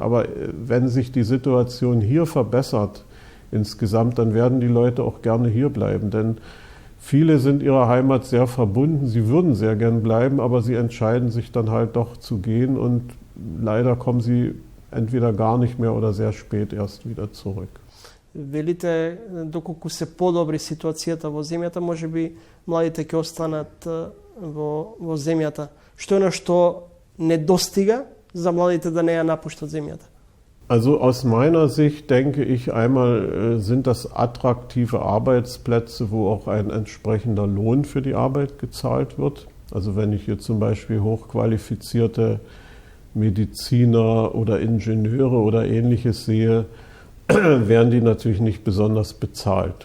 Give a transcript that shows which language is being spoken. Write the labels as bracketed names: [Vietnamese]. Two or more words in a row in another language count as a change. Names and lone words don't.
[German] Aber wenn sich die Situation hier verbessert insgesamt, dann werden die Leute auch gerne hier bleiben. Denn viele sind ihrer Heimat sehr verbunden, sie würden sehr gern bleiben, aber sie entscheiden sich dann halt doch zu gehen und leider kommen sie entweder gar nicht mehr oder sehr spät erst wieder zurück. [Macedonian] Велите, доколку се подобри ситуацијата во земјата, може би младите ќе останат во земјата. Што е на што недостига за младите да не ја напуштат земјата? [German] Also aus meiner Sicht denke ich, einmal sind das attraktive Arbeitsplätze, wo auch ein entsprechender Lohn für die Arbeit gezahlt wird. Also wenn ich hier zum Beispiel hochqualifizierte Mediziner oder Ingenieure oder Ähnliches sehe, werden die natürlich nicht besonders bezahlt.